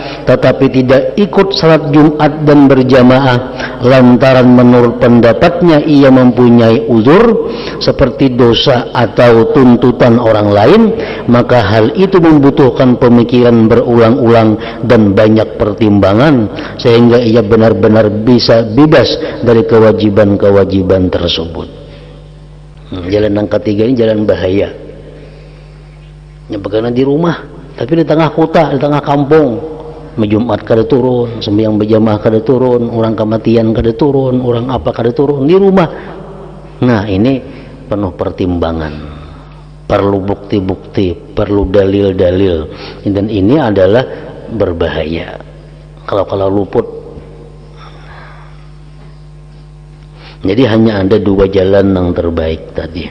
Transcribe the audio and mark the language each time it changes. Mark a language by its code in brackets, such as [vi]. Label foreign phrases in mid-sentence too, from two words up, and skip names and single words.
[id] tetapi tidak ikut salat Jumat dan berjamaah lantaran menurut pendapatnya ia mempunyai uzur seperti dosa atau tuntutan orang lain, maka hal itu membutuhkan pemikiran berulang-ulang dan banyak pertimbangan sehingga ia benar-benar bisa bebas dari kewajiban-kewajiban tersebut. Jalan yang ketiga ini jalan bahaya. Bukan di rumah, tapi di tengah kota, di tengah kampung. [bjn] Jumat kada turun, sembahyang berjamaah kada turun, orang kematian kada turun, orang apa kada turun di rumah. [id] Nah, ini penuh pertimbangan, perlu bukti-bukti, perlu dalil-dalil, dan ini adalah berbahaya kalau luput. Jadi hanya ada 2 jalan yang terbaik tadi.